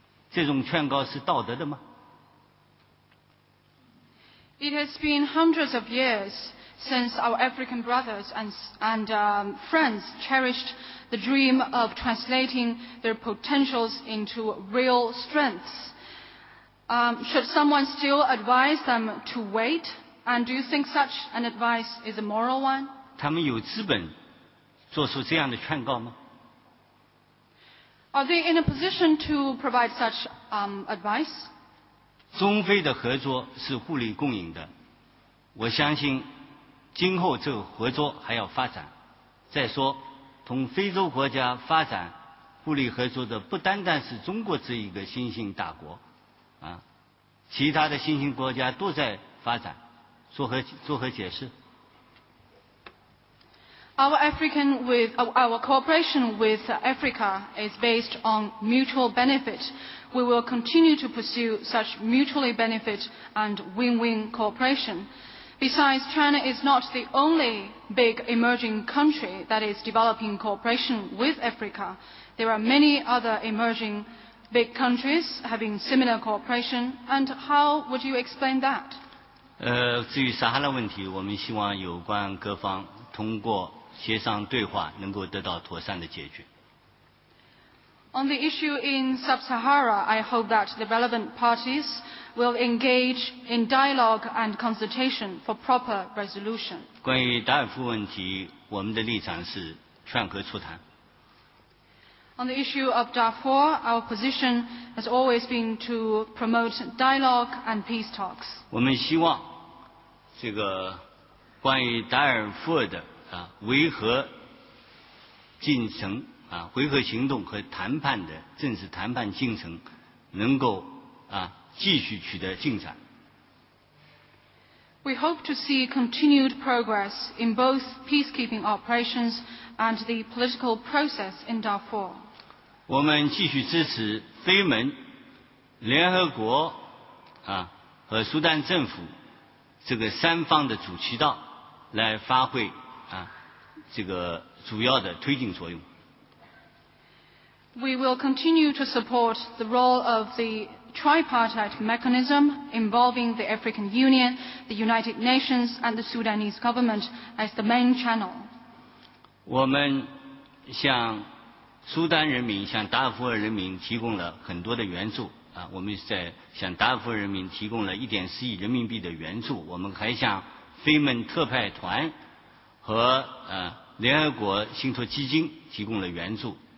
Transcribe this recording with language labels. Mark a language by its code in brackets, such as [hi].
[zh] 这种劝告是道德的吗？ [en] It has been hundreds of years since our African brothers and friends cherished the dream of translating their potentials into real strengths. Should someone still advise them to wait? And do you think such an advice is a moral one? [zh] 他们有资本做出这样的劝告吗？ [en] Are they in a position to provide such advice? [zh] 中非的合作是互利共赢的，我相信今后这个合作还要发展。再说，同非洲国家发展互利合作的不单单是中国这一个新兴大国，其他的新兴国家都在发展，作何解释？ [en] Our cooperation with Africa is based on mutual benefit. We will continue to pursue such mutually benefit and win-win cooperation. Besides, China is not the only big emerging country that is developing cooperation with Africa. There are many other emerging big countries having similar cooperation, and how would you explain that? [zh] 至于撒哈拉问题，我们希望有关各方通过协商对话能够得到妥善的解决。 [en] On the issue in Sub-Sahara, I hope that the relevant parties will engage in dialogue and consultation for proper resolution. [zh] 关于达尔富问题，我们的立场是劝和促谈。 [en] On the issue of Darfur, our position has always been to promote dialogue and peace talks. [zh] 我们希望这个关于达尔富尔的维和进程维和行动和谈判的正式谈判进程能够继续取得进展。 [en] We hope to see continued progress in both peacekeeping operations and the political process in Darfur. [zh] 我们继续支持非盟、联合国和苏丹政府这个三方的主渠道来发挥这个主要的推进作用。 [en] We will continue to support the role of the tripartite mechanism involving the African Union, the United Nations and the Sudanese government as the main channel. [zh] 我们向苏丹人民、向达尔富尔人民提供了很多的援助我们在向达尔富尔人民提供了1.4亿人民币的援助，我们还向非盟特派团和联合国信托基金提供了援助。